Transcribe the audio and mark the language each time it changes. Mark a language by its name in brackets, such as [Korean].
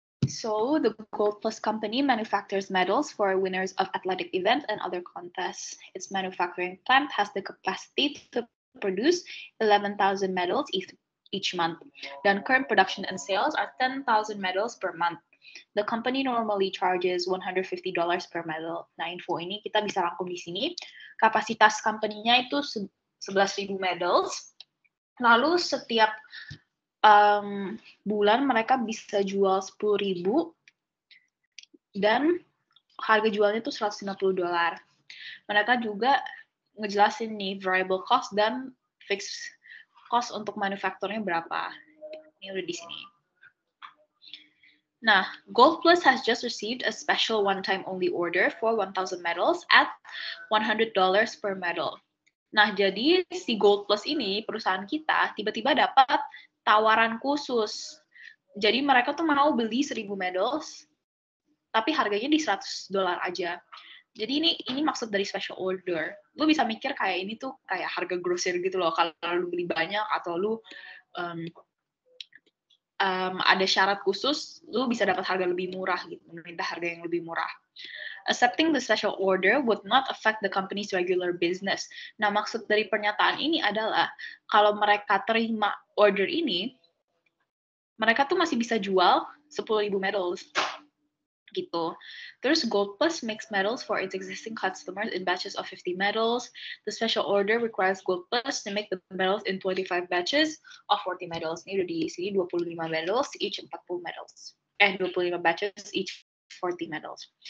[English] So, the Gold Plus company manufactures medals for winners of athletic events and other contests. Its manufacturing plant has the capacity to produce 11,000 medals each month. Then current production and sales are 10,000 medals per month. The company normally charges $150 per medal. [Indonesian] Nah, info ini kita bisa rangkum di sini. Kapasitas company-nya itu 11,000 medals. Lalu setiap bulan mereka bisa jual 10.000 dan harga jualnya itu $150. Mereka juga ngejelasin nih variable cost dan fixed cost untuk manufakturnya berapa. Ini udah di sini. [English] Nah, Gold Plus has just received a special one-time only order for 1,000 medals at $100 per medal. [Indonesian] Nah, jadi si Gold Plus ini, perusahaan kita, tiba-tiba dapat tawaran khusus. Jadi mereka tuh mau beli 1.000 medals, tapi harganya di $100 aja. Jadi ini maksud dari special order. Lu bisa mikir kayak ini tuh kayak harga grosir gitu loh. Kalau lu beli banyak atau lu ada syarat khusus, lu bisa dapat harga lebih murah gitu, meminta harga yang lebih murah. [English] Accepting the special order would not affect the company's regular business. [Indonesian] Nah, maksud dari pernyataan ini adalah kalau mereka terima order ini, mereka tuh masih bisa jual 10.000 medals gitu. [English] Terus Gold Plus makes medals for its existing customers in batches of 50 medals. The special order requires Gold Plus to make the medals in 25 batches of 40 medals. [Indonesian] Ini udah diisi [English] 25 medals, each 40 medals. 25 batches, each 40 medals.